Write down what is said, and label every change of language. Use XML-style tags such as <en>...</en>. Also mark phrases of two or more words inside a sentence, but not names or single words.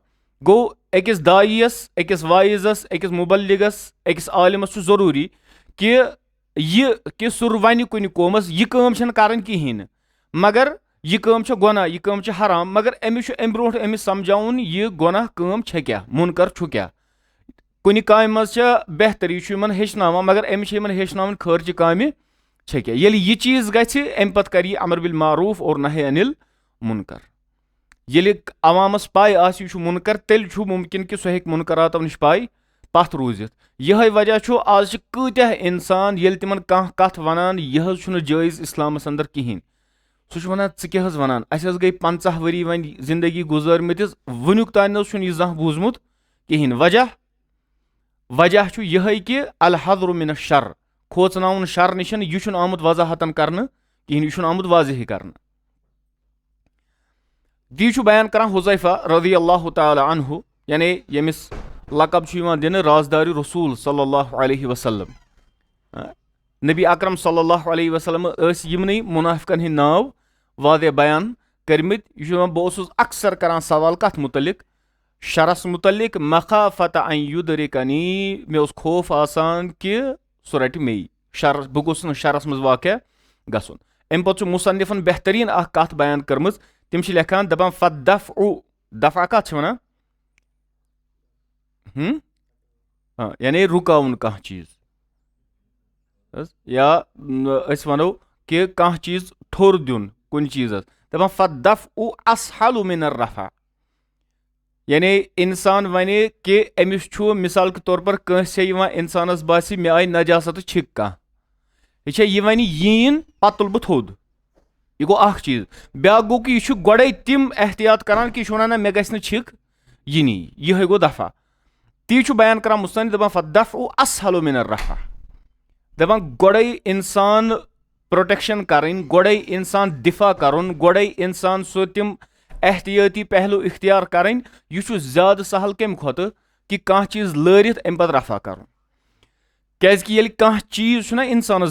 <ks>گوٚو أکِس داییَس، أکِس وایزس، أکِس مُبلِغس، أکِس عالمس چھُ ضروٗری کہِ سُہ ونہِ کُنہِ قومس یہِ کٲم چھنہٕ کرٕنۍ کِہینۍ نہٕ، مگر یہِ کٲم چھےٚ گۄناہ، یہِ کٲم چھےٚ حرام، مگر أمِس چھُ امہِ برونٛٹھ أمِس سمجاوُن یہِ گۄناہ کٲم چھےٚ کیاہ، مُنکر چھُ کیاہ. کُنہِ کامہِ منٛز چھےٚ بہتر یہِ چھُ یِمن ہیٚچھناوان مگر أمِس چھِ یِمن ہیٚچھناوان خٲرچہِ کامہِ چھےٚ کیٛاہ ییٚلہِ یہِ چیٖز گژھِ اَمہِ پتہٕ کَرِ یہِ</ks> <ar>امر بالمعروف</ar> <ks>اور</ks> <ar>نہی انل مُنکر</ar> <ks>ییٚلہِ عوامس پاے آسہِ یہِ چھُ مُنکر تیٚلہِ چھُ مُمکِن کہِ سُہ ہیٚکہِ مُنکراتو نِش پاے پتھ روٗزِتھ یِہے وجہ چھُ آز چھِ کۭتیاہ انسان ییٚلہِ تِمن کانٛہہ کتھ ونان یہِ حظ چھُنہٕ جٲیز اسلامس انٛدر کِہینۍ سُہ چھُ ونان ژٕ کیٛاہ حظ ونان اسہِ حظ گٔے 50 ؤری وۄنۍ زندگی گُزٲرمٕتِس وُنیُک تانۍ نہ حظ چھُنہٕ یہِ زانٛہہ بوٗزمُت کِہینۍ وجہ چھُ یِہے کہِ</ks> <ar>الحذر من الشر</ar> <ks>کھوژناوُن شر نِش یہِ چھُنہٕ آمُت وضاحتن کرنہٕ کِہینۍ یہِ چھُنہٕ آمُت واضحٕے کرنہٕ تی چھُ بیان کران حُذیفہ</ks> <ar>رضی اللہ تعالیٰ عنہ</ar> <ks>یعنی ییٚمِس لقب چھُ یِوان دِنہٕ رازدارِ رسوٗل</ks> <ar>صلی اللہ علیہ</ar> <ks>وسلم نبی اکرم</ks> <ar>صلی اللہ علیہ وسلم</ar> <ks>ٲسۍ یِمنٕے مُنافِقن ہٕنٛدۍ ناو واریاہ بیان کٔرمٕتۍ یہِ چھُ بہٕ اوسُس اکثر کران سوال کتھ مُتعلق شرس مُتعلق</ks> <ar>مخافت ان یُدرکنی</ar> <ks>مےٚ اوس خوف آسان کہِ سُہ رٹہِ میٚیہِ شر بہٕ گوٚژھُس نہٕ شرس منٛز واقع گژھُن امہِ پتہٕ چھُ مُصنفن بہتریٖن اکھ کتھ بیان کٔرمٕژ تِم چھِ لیکھان دپان دفع کتھ چھِ ونان یعنی رُکاوُن کانٛہہ چیٖز یا أسۍ ونو کہِ کانٛہہ چیٖز ٹھوٚر دیُن کُنہِ چیٖزس دپان</ks> <ar>فالدفع اسهل من الرفع</ar> <ks>یعنی انسان ونہِ کہِ أمِس چھُ</ks> <ur>مِثال کے طور پر</ur> <ks>کٲنٛسہِ یِوان انسانس باسہِ مےٚ آیہِ نجاست چھِکھ کانٛہہ یہِ چھےٚ یہِ ونہِ ییٖن پتہٕ تُلہٕ بہٕ تھوٚد یہِ گوٚو اکھ چیٖز بیاکھ گوٚو کہِ یہِ چھُ گۄڈے تِم احتِیاط کران کہِ یہِ چھُ ونان نہ مےٚ گژھِ نہٕ چھِکھ یِنی یِہے گوٚو دفع تی چھُ بیان کران مُصنف دپان</ks> <ar>فالدفع اسهل من الرفع</ar> <ks>دپان گۄڈے انسان پروٹیکشن کرٕنۍ گۄڈے انسان دفاع کرُن گۄڈے انسان سُہ تِم احتِیٲتی پہلو اختیار کرٕنۍ یہِ چھُ زیادٕ سہل کمہِ کھۄتہٕ کہِ کانٛہہ چیٖز لٲرِتھ امہِ پتہٕ رفع کرُن کیازِ کہِ ییٚلہِ کانٛہہ چیٖز چھُنہ انسانس</ks>